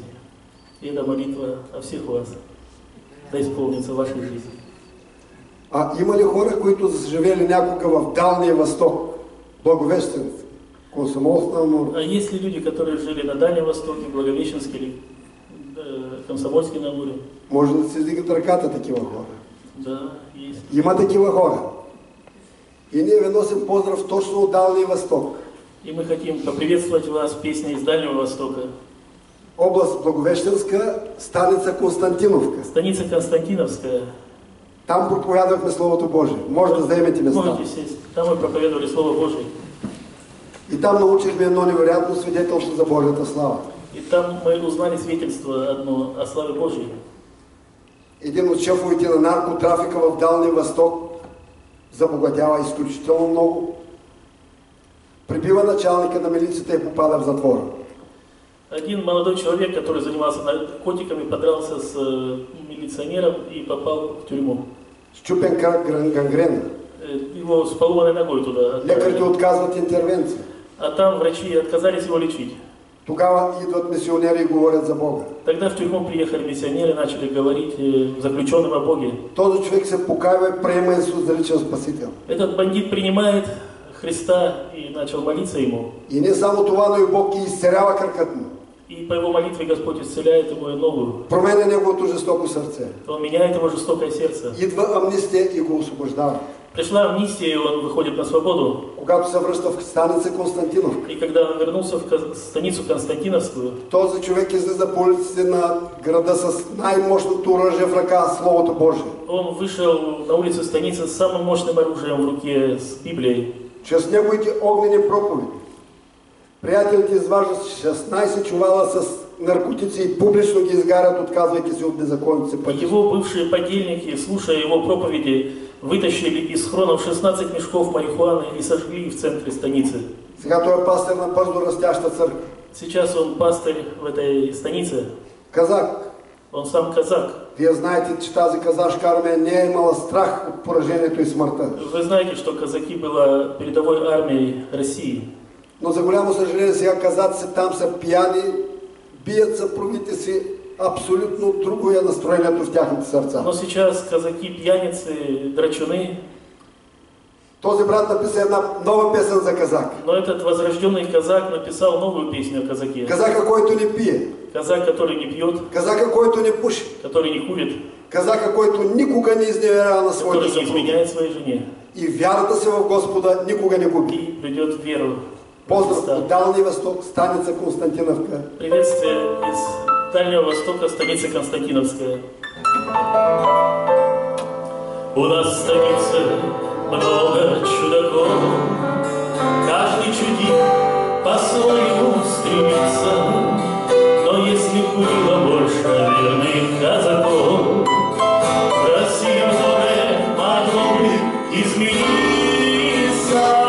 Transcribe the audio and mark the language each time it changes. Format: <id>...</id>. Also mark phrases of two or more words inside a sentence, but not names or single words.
<ru>И это молитва о всех вас. Да исполнится ваша жизнь.</ru> <bg>А има ли хора, които живели някога в Далния Восток, Благовещенск, Комсомолск на Амур?</bg> <ru>А есть ли люди, которые жили на Дальнем Востоке, Благовещенске или Комсомольске на Амуре?</ru> <bg>Може да се издигат ръката такива хора.</bg> <ru>Да, есть.</ru> <bg>Има такива хора. И ние ви носим поздрав точно от Далния Восток.</bg> <ru>И мы хотим поприветствовать вас песней из Дальнего Востока.</ru> <bg>Област Благовещенска, станица Константиновка.</bg> <ru>Станица Константиновская.</ru> <bg>Там проповядвахме Словото Божие. Може да заемете места.</bg> <ru>Можете сесть. Там мы проповедовали Слово Божие.</ru> <bg>И там научихме едно невероятно свидетелство за Божията слава.</bg> <ru>И там мы узнали свидетельство одно о славе Божьей.</ru> <bg>Един от шефовете на наркотрафика в Далния Восток забогатява изключително много. Прибива началника на милицията и попада в затвора.</bg> <ru>Один молодой человек, который занимался наркотиками, подрался с милиционером и попал в тюрьму.</ru> <bg>Счупен крак, гангрена.</bg> <ru>Его с поломанной ногой туда отправили.</ru> <bg>Лекарите отказват интервенция.</bg> <ru>А там врачи отказались его лечить.</ru> <bg>Тогава идват мисионери и говорят за Бога.</bg> <ru>Тогда в тюрьму приехали миссионеры, начали говорить заключенным о Боге.</ru> <bg>Този човек се покаява и приема Исус за личен спасител.</bg> <ru>Этот бандит принимает Христа и начал молиться Ему.</ru> <bg>И не само това, но и Бог ги изцелява кракът му.</bg> <ru>И по его молитве Господь исцеляет его ногу.</ru> <bg>Променя неговото жестоко сърце.</bg> <ru>Он меняет его жестокое сердце.</ru> <bg>Идва амнистия и го освобождава.</bg> <ru>Пришла амнистия, и он выходит на свободу.</ru> <bg>Когато се връща в станица Константиновка,</bg> <ru>И когда он вернулся в станицу Константиновскую,</ru> <bg>този човек излиза по улиците на града с най-мощното оръжие в ръка, Словото Божие.</bg> <ru>он вышел на улицу станицы с самым мощным оружием в руке, с Библией.</ru> <bg>Чрез неговите огнени проповеди приятелите изваждат 16 чувала с наркотици и публично ги изгарят, отказвайки се от беззаконните пъти.</bg> <ru>Его бывшие подельники, слушая его проповеди, вытащили из хронов 16 мешков марихуаны и сожгли в центре станицы.</ru> <bg>Сега той е пастир на бързо растяща църква.</bg> <ru>Сейчас он пастырь в этой станице.</ru> <bg>Казак.</bg> <ru>Он сам казак.</ru> <bg>Вие знаете, че тази казашка армия не е имала страх от поражението и смъртта.</bg> <ru>Вы знаете, что казаки была передовой армией России.</ru> <bg>Но за голямо съжаление сега казаците там са пияни, бият съпругите си, абсолютно друго е настроението в тяхните сърца.</bg> <ru>Но сейчас казаки пьяницы, драчуны.</ru> <bg>Този брат написа една нова песен за казак.</bg> <ru>Но этот возрожденный казак написал новую песню о казаке.</ru> <bg>Казака, който не пие.</bg> <ru>Казак, который не пьет.</ru> <bg>Казака, който не пуши.</bg> <ru>Который не курит.</ru> <bg>Казака, който никога не изневерява на своята</bg> <ru>Который не</ru> <bg>съпруга.</bg> <ru>изменяет своей жене.</ru> <bg>И вярата си в Господа никога не губи.</bg> <ru>И придет веру.</ru> <bg>Поздрав от Дальния Восток, станица Константиновка.</bg> <ru>Приветствие из Дальнего Востока, станица Константиновская. У нас в станице много чудаков, каждый чудит по-своему стремится, но если было больше верных казаков, в России многое могло бы измениться.</ru>